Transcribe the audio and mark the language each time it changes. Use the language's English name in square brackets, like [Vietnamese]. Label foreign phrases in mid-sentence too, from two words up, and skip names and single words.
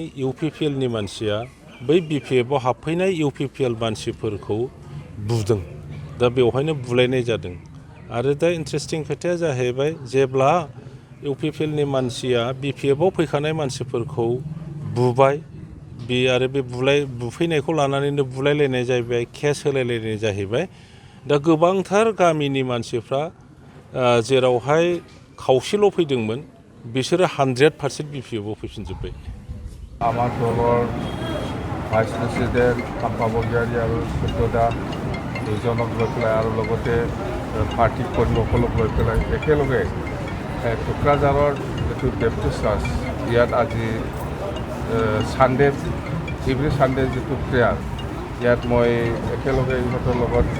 [Bodo] इउपिपिएलनि मानसिया बै बिपिएफआव हाबफैनाय इउपिपिएल मानसिफोरखौ बुदों दा बेवहायनो बुलायनाय जादों आरो दा इन्ट्रेस्टिं खोथाया जाहैबाय जेब्ला इउपिपिएलनि मानसिया बिपिएफआव फैखानाय मानसिफोरखौ बुबाय बे आरो बे बुफैनायखौ लानानैनो बुलायलायनाय जाहैबाय केस होलायलायनाय जाहैबाय दा गोबांथार गामिनि मानसिफ्रा जेरावहाय खावसेल' फैदोंमोन बिसोरो 100% बिपिएफआव फैफिनजोब्बाय [Assamese] आमार दলৰ [English] vice president [Assamese] কাম্পা বৰগয়াৰী আৰু সত্যদা দুজনক লৈ পেলাই আৰু লগতে পাৰ্টি কৰ্মীসকলক লৈ পেলাই একেলগে কোকৰাঝাৰৰ যিটো বেপ্টিষ্ট চাৰ্চ ইয়াত আজি [English] Sunday every Sunday [Assamese] যিটো প্ৰেয়াৰ ইয়াত মই একেলগে ইহঁতৰ লগত